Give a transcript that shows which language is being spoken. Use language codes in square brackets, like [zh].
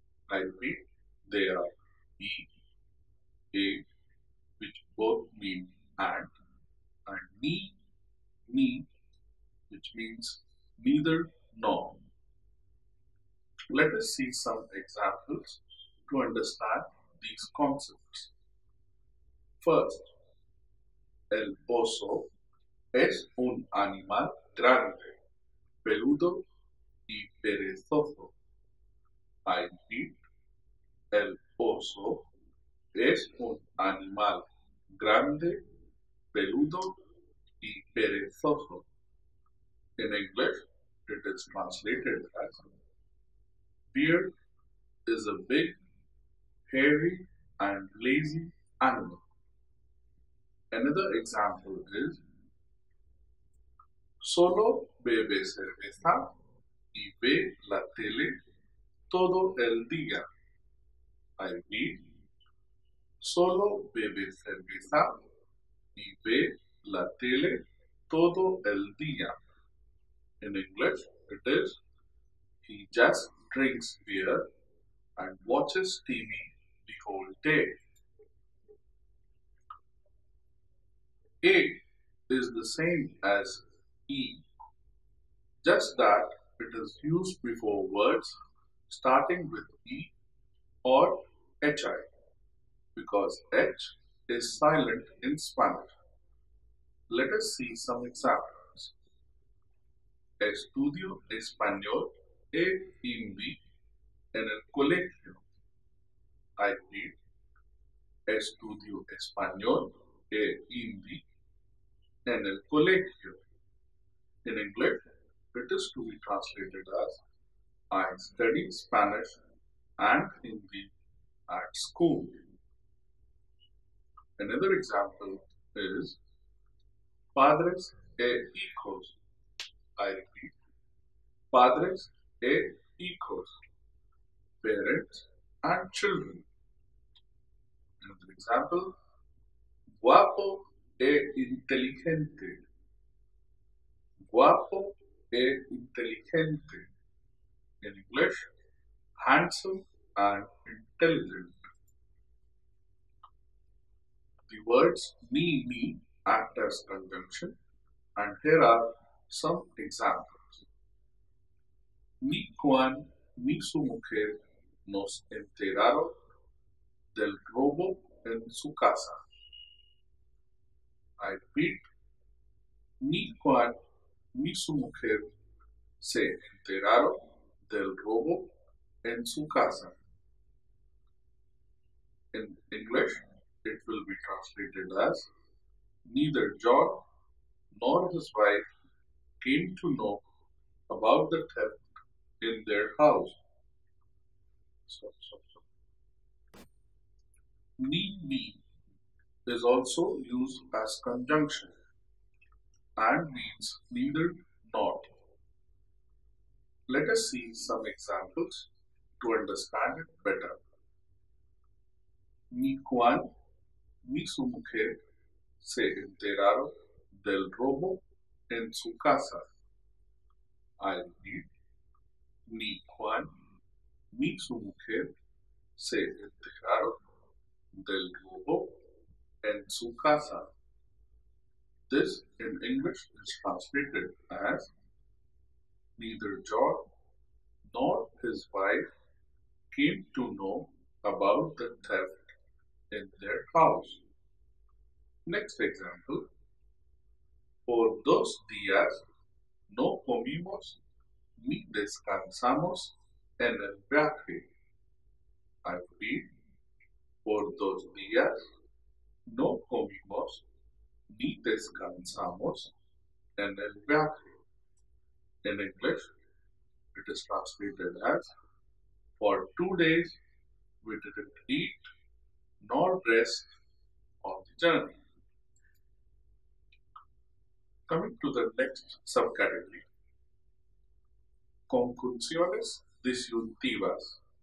[en] I repeat, they are e, a, which both mean and ni, which means neither nor. Let us see some examples to understand these concepts. [es] First, el oso es un animal grande, peludo y perezoso. [en] I repeat, [es] el oso es un animal grande, peludo y perezoso. [en] In English, it is translated as bear is a big, hairy, and lazy animal. Another example is [es] solo bebe cerveza y ve la tele todo el día. [en] I repeat, [es] solo bebe cerveza y ve la tele todo el día. [en] In English, it is he just drinks beer and watches TV the whole day. A is the same as E, just that it is used before words starting with E or HI, because H is silent in Spanish. Let us see some examples. [es] Estudio español e hindi en el colegio. [en] I repeat, [es] estudio español e hindi en el colegio. [en] In English, it is to be translated as I study Spanish and Hindi at school. Another example is [es] padres e hijos. [en] I repeat, [es] padres e hijos, [en] parents and children. Another example, [es] guapo e inteligente. Guapo e inteligente. [en] In English, handsome and intelligent. The words ni act as conjunction, and here are some examples. [es] Ni Juan ni su mujer nos enteraron del robo en su casa. [en] I repeat, [es] ni Juan ni su mujer se enteraron del robo en su casa. [en] In English, it will be translated as neither John nor his wife came to know about the theft in their house. Ni is also used as conjunction and means neither nor. Let us see some examples to understand it better. [es] Ni Juan ni su mujer se enteraron del robo en su casa. [en] I repeat, [es] ni Juan ni su mujer se enteraron del robo en su casa. [en] This in English is translated as neither John nor his wife came to know about the theft in their house. Next example. [es] Por 2 días no comimos ni descansamos en el viaje. [en] I repeat, [es] por 2 días no comimos ni descansamos en el viaje. [en] In English, it is translated as for 2 days we didn't eat nor rest on the journey. Coming to the next subcategory, conjunciones disyuntivas.